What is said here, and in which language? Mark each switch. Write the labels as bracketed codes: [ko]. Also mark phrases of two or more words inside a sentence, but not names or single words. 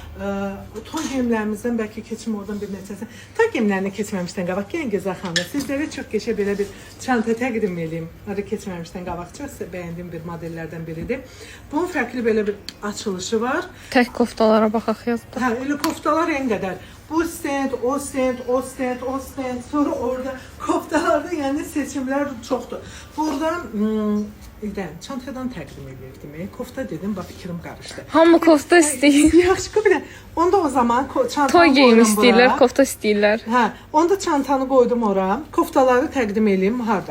[az] Toy geyimlərimizdən bəlkə keçim oradan bir neçəsi. Toy geyimlərini keçməmişdən qabaq, gəlin gözəl xanımlar. Sizlərə çox qəşəng belə bir çanta təqdim edeyim. Arada keçməmişdən qabaq çox bəyəndiyim bir modellərdən biridir. Bunun fərqli belə bir açılışı var. Tək koftalara baxaq yazdı. Hə, elə koftalar en qədər. Bu stand, o stand, o stand, o stand. Sonra orada koftalarda yəni seçimlər çoxdur. Buradan çantadan təqdim edirdim. Kofta dedim, bax fikrim qarışdı. Hamı kofta istəyir. Yaxşı, bir də. Onda o zaman çantanı Toy geyim qoydum istəyirlər, bura. kofta istəyirlər. Hə, onda çantanı qoydum ora. Koftaları təqdim eləyim harda?